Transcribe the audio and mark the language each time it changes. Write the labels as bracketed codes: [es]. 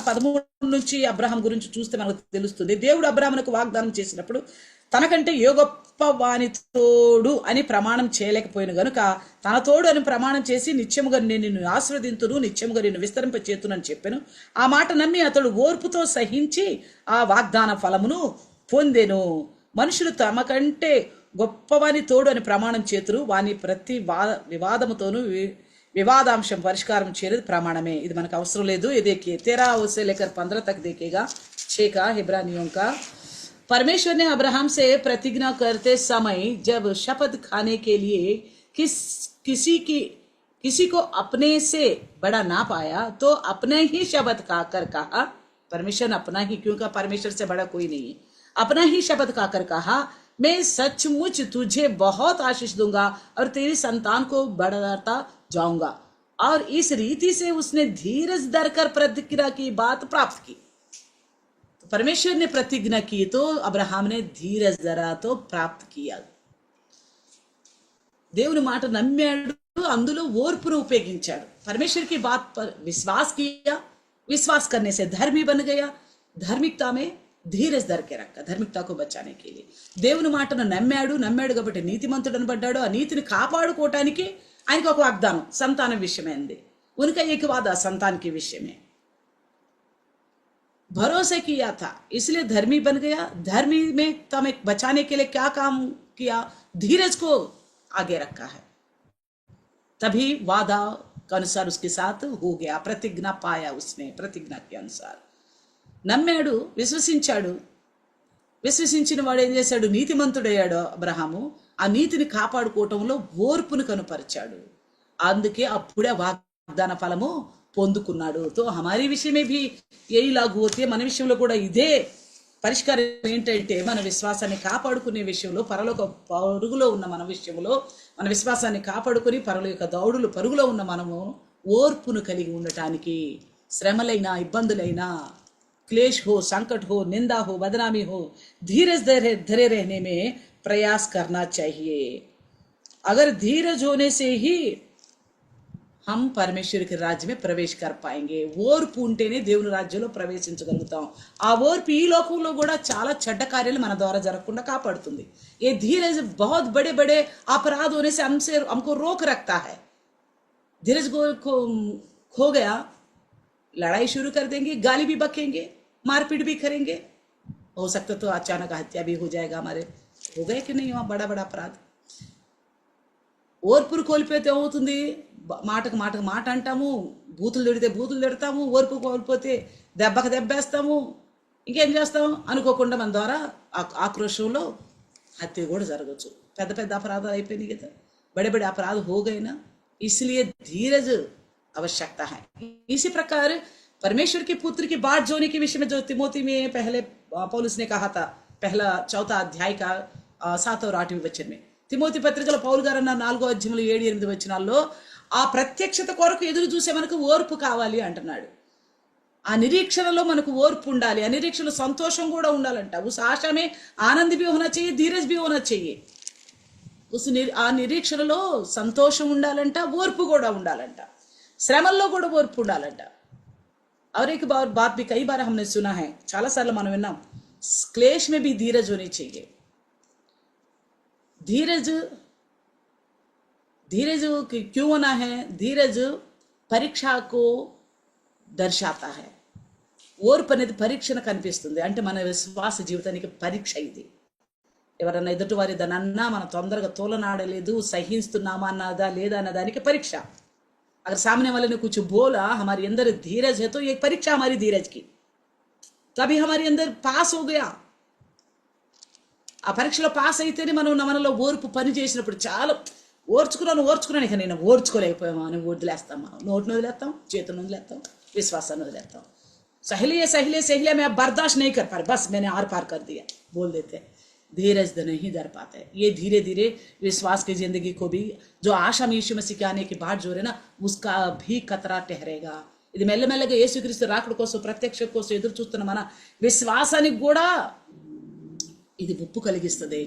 [te] 13 నుంచి అబ్రహాం గురించి చూస్తే మనకు తెలుస్తుంది. దేవుడు అబ్రహామునకు వాగ్దానం చేసినప్పుడు తనకంటే ఏ గొప్ప వాని తోడు అని ప్రమాణం చేయలేకపోయిన గనుక తన తోడు అని ప్రమాణం చేసి నిత్యముగా నేను నిన్ను ఆశీర్వదింతును, నిత్యముగా నిన్ను విస్తరింపచేతును అని చెప్పాను. ఆ మాట నమ్మి అతడు ఓర్పుతో సహించి ఆ వాగ్దాన ఫలమును పొందెను. మనుషులు తమకంటే గొప్పవాని తోడు అని ప్రమాణం చేతురు, వాని ప్రతి వివాదముతోనూ विवादांशम परिष्कारम చేయలేదు प्रमाणమే. ఇది మనకు అవసరం లేదు. [hi] ये देखिए 13 से लेकर 15 तक देखेगा 6 का हिब्रानियों का. परमेश्वर ने अब्राहम से प्रतिज्ञा करते समय जब शपथ खाने के लिए किसी को अपने से बड़ा ना पाया तो अपने ही शपथ खाकर कहा, परमेश्वर ने अपना ही, क्योंकि परमेश्वर से बड़ा कोई नहीं है, अपना ही शपथ खाकर कहा, मैं सचमुच तुझे बहुत आशीष दूंगा और तेरी संतान को बढ़ाता जाऊंगा. और इस रीति से उसने धीरज धरकर प्रतिज्ञा की बात प्राप्त की. तो परमेश्वर ने प्रतिज्ञा की तो अब्राहम ने धीरज धरा तो प्राप्त किया. [te] దేవుని మాట నమ్మాడు, అందులో ఓర్పును ఉపయోగించాడు. [hi] परमेश्वर की बात पर विश्वास किया, विश्वास करने से धर्मी बन गया, धार्मिकता में धीरज धर के रखा, धार्मिकता को बचाने के लिए. [te] దేవుని మాటను నమ్మాడు కాబట్టి నీతిమంతుడు అనబడ్డాడు. ఆ నీతిని కాపాడుకోవటానికి ఆయనకు ఒక వాగ్దానం సంతానం విషయమే ఉంది. [hi] उनका एक वादा संतान के विषय में भरोसा किया था, इसलिए धर्मी बन गया. धर्मी में तमें बचाने के लिए क्या काम किया? धीरज को आगे रखा है. तभी वादा के अनुसार उसके साथ हो गया, प्रतिज्ञा पाया उसने, प्रतिज्ञा के अनुसार [te] నమ్మాడు, విశ్వసించాడు. విశ్వసించిన వాడు ఏం చేశాడు? నీతిమంతుడయ్యాడు అబ్రహాము. ఆ నీతిని కాపాడుకోవటంలో ఓర్పును కనుపరిచాడు. అందుకే అప్పుడే వాగ్దాన ఫలము పొందుకున్నాడు. [hi] తో హమారీ విషయమే భీ యహీ లాగు హోతీ है. [te] మన విషయంలో కూడా ఇదే పరిష్కారం ఏంటంటే, మన విశ్వాసాన్ని కాపాడుకునే విషయంలో, పరలోక పరుగులో ఉన్న మన విషయంలో, మన విశ్వాసాన్ని కాపాడుకుని పరలోక దౌడులు పరుగులో ఉన్న మనము ఓర్పును కలిగి ఉండటానికి శ్రమలైనా, ఇబ్బందులైనా, [hi] क्लेश हो, संकट हो, निंदा हो, बदनामी हो, धीरज धरे रहने में प्रयास करना चाहिए. अगर धीरज होने से ही हम परमेश्वर के राज्य में प्रवेश कर पाएंगे. [te] ఓర్పు ఉంటేనే దేవుని రాజ్యంలో ప్రవేశించగలుగుతాం. ఆ ఓర్పు ఈ లోకంలో కూడా చాలా చెడ్డ కార్యాలు మన ద్వారా జరగకుండా కాపాడుతుంది. [hi] ये धीरज बहुत बड़े बड़े अपराध होने से हमको रोक रखता है. धीरज को खो गया, लड़ाई शुरू कर देंगे, गाली भी बकेंगे, मारपीट भी करेंगे, हो सकता तो अचानक हत्या भी हो जाएगा. हमारे हो गए कि नहीं वहाँ बड़ा बड़ा अपराध. [te] ఓర్పును కోల్పోతే ఏమవుతుంది? మాటకు మాట అంటాము, బూతులు తిడితే బూతులు తిడతాము, ఓర్పు కోల్పోతే దెబ్బకు దెబ్బేస్తాము, ఇంకేం చేస్తాం, అనుకోకుండా మన ద్వారా ఆక్రోశంలో हत्या కూడా జరగచ్చు. పెద్ద పెద్ద అపరాధాలు అయిపోయినాయి కదా, [hi] बड़े बड़े अपराध हो गए ना, इसलिए धीरज आवश्यकता है. इसी प्रकार परमेश्वर के पुत्र की बाट जोने के विषय में जो तिमोथी में पहले पौलुस ने कहा था, पहला 4th अध्याय का 7 और 8वें वचन में, [te] తిమోతి పత్రికలో పౌలు గారు అన్న 4వ అధ్యాయంలో 7-8 వచనాల్లో ఆ ప్రత్యక్షత కొరకు ఎదురు చూసే మనకు ఓర్పు కావాలి అంటున్నాడు. ఆ నిరీక్షణలో మనకు ఓర్పు ఉండాలి, ఆ నిరీక్షణలో సంతోషం కూడా ఉండాలంట. [hi] ఉస్ ఆశా మే ఆనంద్ भी होना चाहिए, धीरज भी होना चाहिए. [te] ఆ నిరీక్షణలో సంతోషం ఉండాలంట, ఓర్పు కూడా ఉండాలంట, శ్రమల్లో కూడా ఓర్పు ఉండాలంట. [hi] और एक बात भी कई बार हमने सुना है, [te] చాలా సార్లు మనం విన్నాం, [hi] क्लेश में भी धीरज होनी चाहिए. धीरज क्यों होना है? धीरज परीक्षा को दर्शाता है. [te] ఓర్పు అనేది పరీక్షను కనిపిస్తుంది. అంటే మన విశ్వాస జీవితానికి పరీక్ష ఇది. ఎవరన్నా ఎదుటి వారి దాన్ని అన్నా మనం తొందరగా తోలనాడలేదు, సహిస్తున్నామా అన్నదా లేదా అన్న దానికి పరీక్ష. [hi] अगर सामने वाले ने कुछ बोला, हमारे अंदर धीरज है तो ये परीक्षा हमारी धीरज की, तभी हमारे अंदर पास हो गया. [te] ఆ పరీక్షలో పాస్ అయితేనే మనలో ఓర్పు పని చేసినప్పుడు చాలా ఓర్చుకున్నాను ఇక నేను ఓర్చుకోలేకపోయామా అని వదిలేస్తామా, నోటిని వదిలేస్తాం, చేతులను వదిలేస్తాం, విశ్వాసాన్ని వదిలేస్తాం. [hi] सहेलिया मैं बर्दाश्त नहीं कर पा रही, बस मैंने आर पार कर दिया बोल देते. धीरज नहीं धर पाते. ये धीरे धीरे विश्वास की जिंदगी को भी, जो आशा में यीशु मसीह के आने की बाट जो है ना, उसका भी खतरा ठहरेगा. [te] ఇది మెల్లమెల్లగా యేసుక్రీస్తు రాకడ కోసం, ప్రత్యక్ష కోసం ఎదురు చూస్తున్న మన విశ్వాసానికి కూడా ఇది ముప్పు కలిగిస్తుంది.